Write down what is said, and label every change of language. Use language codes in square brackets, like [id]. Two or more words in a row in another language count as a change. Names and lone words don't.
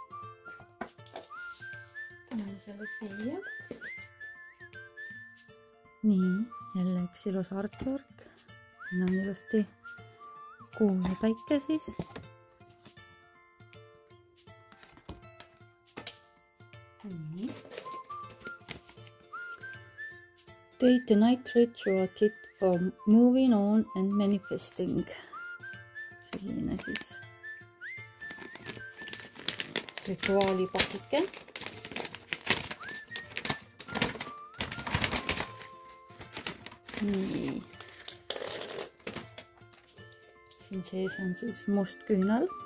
[et] Paneme selle siia. Nii, jälle üks ilus artwork. Siin on ilusti kuu ja päike siis. Nii. [en] Day to night ritual kit for moving on and manifesting. [et] Selline siis rituaalipakike. Nii. Siin sees on siis must küünal.